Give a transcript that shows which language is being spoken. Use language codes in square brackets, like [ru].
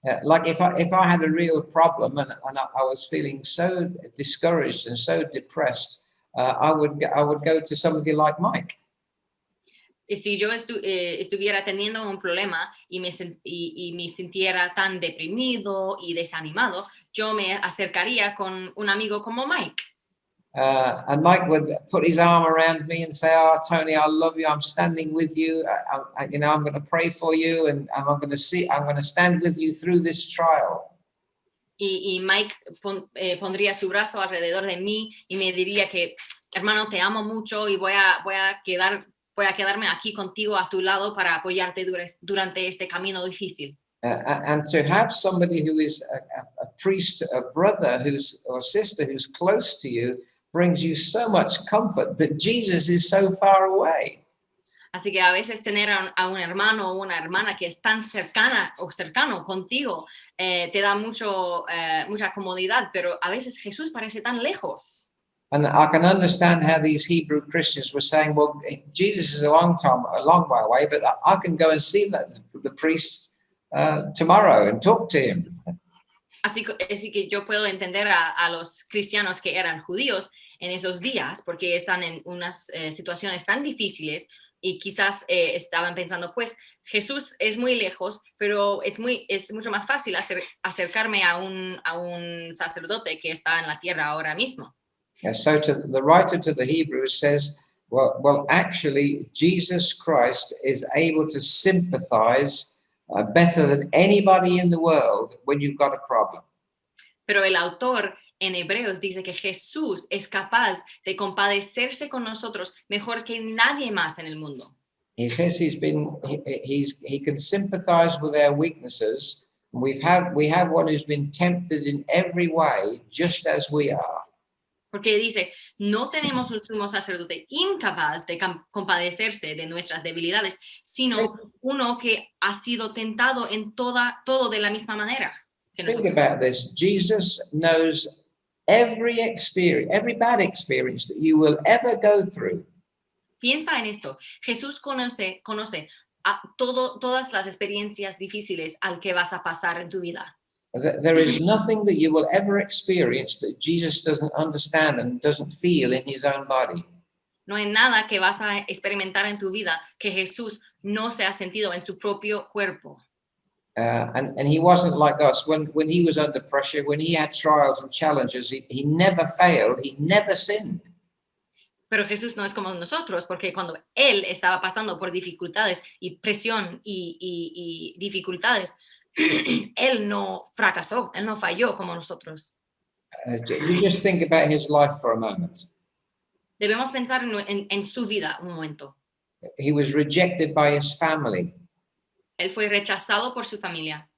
[en] Like if I had a real problem and I was feeling so discouraged and so depressed, I would go to somebody like Mike. [es] Y si yo estuviera teniendo un problema y me sintiera tan deprimido y desanimado, yo me acercaría con un amigo como Mike. [en] And Mike would put his arm around me and say, "Oh, Tony, I love you. I'm standing with you. I'm going to pray for you, and I'm going to stand with you through this trial." [es] Y Mike pondría su brazo alrededor de mí y me diría que, hermano, te amo mucho y voy a quedarme aquí contigo a tu lado para apoyarte durante este camino difícil. [en] And to have somebody who is a priest, a brother or a sister who's close to you brings you so much comfort, but Jesus is so far away. [es] Así que a veces tener a un hermano o una hermana que es tan cercano contigo te da mucha comodidad, pero a veces Jesús parece tan lejos. [en] And I can understand how these Hebrew Christians were saying, "Well, Jesus is a long way away, but I can go and see the priest tomorrow and talk to him." [es] Así que yo puedo entender a los cristianos que eran judíos en esos días, porque están en unas situaciones tan difíciles y quizás estaban pensando, pues Jesús es muy lejos, pero es mucho más fácil acercarme a un sacerdote que está en la tierra ahora mismo. [en] And so the writer to the Hebrews says, well, actually, Jesus Christ is able to sympathize better than anybody in the world when you've got a problem. [es] Pero el autor en Hebreos dice que Jesús es capaz de compadecerse con nosotros mejor que nadie más en el mundo. [en] He says he can sympathize with our weaknesses. We have one who's been tempted in every way, just as we are. [es] Porque dice, no tenemos un sumo sacerdote incapaz de compadecerse de nuestras debilidades, sino uno que ha sido tentado en todo de la misma manera. [en] Think about this. Jesus knows every bad experience that you will ever go through. [es] Piensa en esto. Jesús conoce todas las experiencias difíciles al que vas a pasar en tu vida. [en] There is nothing that you will ever experience that Jesus doesn't understand and doesn't feel in his own body. [es] No hay nada que vas a experimentar en tu vida que Jesús no se ha sentido en su propio cuerpo. [en] And he wasn't like us when he was under pressure, when he had trials and challenges, he never failed, he never sinned. [es] Pero Jesús no es como nosotros, porque cuando él estaba pasando por dificultades y presión y dificultades, él no fracasó, él no falló como nosotros. [en] You just think about his life for a moment. [es] Debemos pensar en su vida un momento. [en] He was rejected by his family. [es] Él fue rechazado por su familia.